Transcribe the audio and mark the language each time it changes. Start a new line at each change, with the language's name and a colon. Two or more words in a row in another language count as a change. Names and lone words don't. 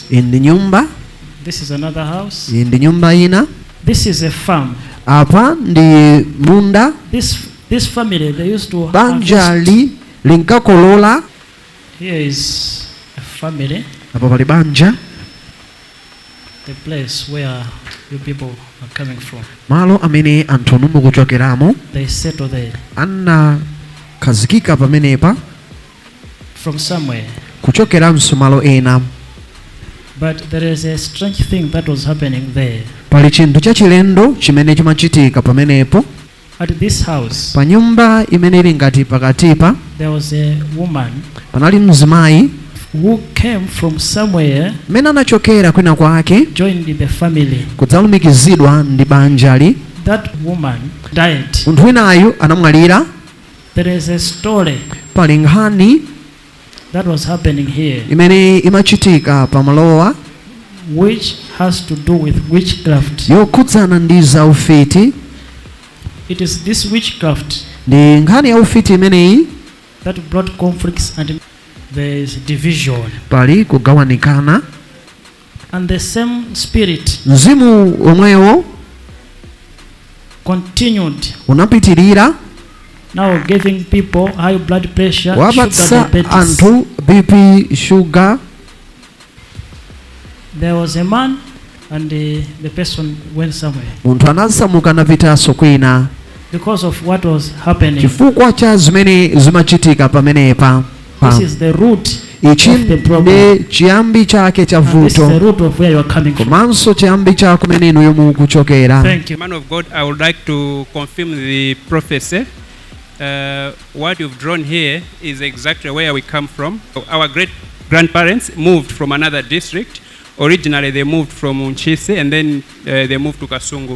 English: In the nyumba. This is another house. In the
Nyanja: nyumba ina.
English: This is a farm.
Nyanja: Apa ndi munda.
English: This family they used to
Nyanja: banjali linkakolola.
English: Here is a family.
Nyanja: Apa pali banja.
English: The place where you people are coming from.
Nyanja: Malo amene anthu mukuchokeramo.
English: They settle there.
Nyanja: Anna kazikika pamenepa.
English: From somewhere.
Nyanja: Kuchokera msumalo ena.
English: But there is a strange thing that was happening there.
Nyanja: Pali chinthu chachilendo chimene chimachitika pamenepo.
English: At this house.
Nyanja: Pa nyumba imene ili ngati pakatipa.
English: There was a woman.
Nyanja: Panali mzimayi.
English: Who came from somewhere.
Nyanja: Mena anachokera kwina kwake.
English: Joined the family.
Nyanja: Kudzalumikizidwa ndi banjali.
English: That woman died.
Nyanja: Munthu winayu anamwalira.
English: There is a story.
Nyanja: Pali nkhani
English: that was happening here,
Nyanja: imene imachitika pamalowa,
English: which has to do with witchcraft.
Nyanja: yokhudzana ndi zaufiti.
English: It is this witchcraft
Nyanja: ndi nkhani ya ufiti imeneyi
English: that brought conflicts and there is division.
Nyanja: Pali kugawanikana.
English: And the same spirit
Nyanja: mzimu omwewo
English: continued,
Nyanja: unapitirira,
English: now giving people high blood pressure, sugar, antu BP, sugar. There was a man and the person went somewhere.
Nyanja: Muntu anasamuka na vitaso kwina
English: because of what was happening.
Nyanja: Chifukwa cha zimene zimachitika pamenepa.
English: This is the root
Nyanja: ichi
English: of the problem.
Nyanja: Chiyambi chake cha vuto.
English: This is the root of where you are coming from.
Nyanja: Komanso chiyambi chako kumene inu mukuchokera.
English: Thank you. Man of God, I would like to confirm the prophecy. What you've drawn here is exactly where we come from. Our great-grandparents moved from another district. Originally, they moved from Unchisi and then they moved to Kasungu.